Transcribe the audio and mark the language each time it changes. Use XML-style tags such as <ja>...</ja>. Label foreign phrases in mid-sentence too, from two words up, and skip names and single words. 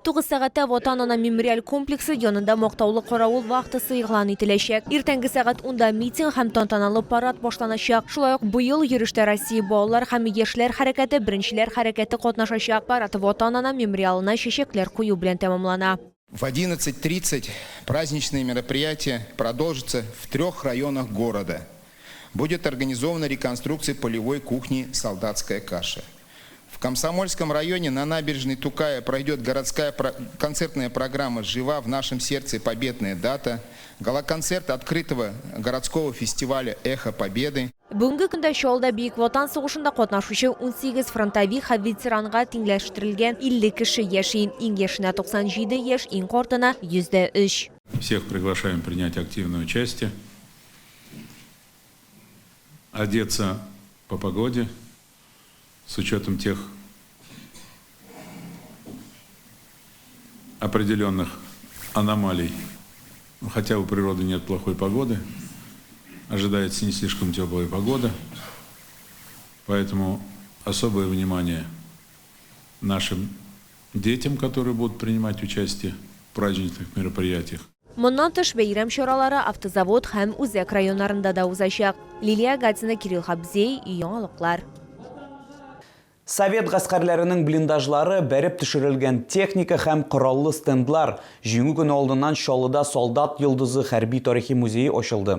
<tt>9 сәгатьтә Ватан ана мемориаль комплексы янында мактаулы каравыл вахтасы игълан ителәчәк. Иртәнге сәгать 10-да митинг һәм тантаналы парад башланачак. Шулай ук быел йөреш Россия балалар һәм яшьләр хәрәкәте, беренчеләр хәрәкәте катнашачак. Парад Ватан ана мемориалына чәчәкләр кую белән тәмамлана.</tt> <ru>В 11:30 праздничные мероприятия продолжатся в 3 районах города. Будет организована реконструкция полевой кухни «Солдатская каша». В Комсомольском районе на набережной Тукая пройдет городская концертная программа «Жива в нашем сердце победная дата», гала-концерт открытого городского фестиваля «Эхо Победы».</ru> <tt>Бүгенге көндә Шаллыда Бөек Ватан сугышында катнашучы 18 фронтовик һәм ветеранга тиңләштерелгән 50 кеше яши. Иң яшенә 97 яшь, иң картына 103.</tt> <ru>Всех приглашаем принять активное участие. Одеться по погоде, с учетом тех определенных аномалий. Хотя у природы нет плохой погоды, ожидается не слишком теплая погода, поэтому особое внимание нашим детям, которые будут принимать участие в праздничных мероприятиях.</ru> <tt>Моннан тыш бәйрәм чаралары автозавод һәм Үзәк районнарында да узачак. Лилия Гатина, Кирилл Хабзей, яңалыклар. Совет гаскәрләренең блиндажлары, бәреп төшерелгән техника һәм кораллы стендлар. Җиңү көне алдыннан Шаллыда солдат йолдызы хәрби тарихи музее ачылды.</tt>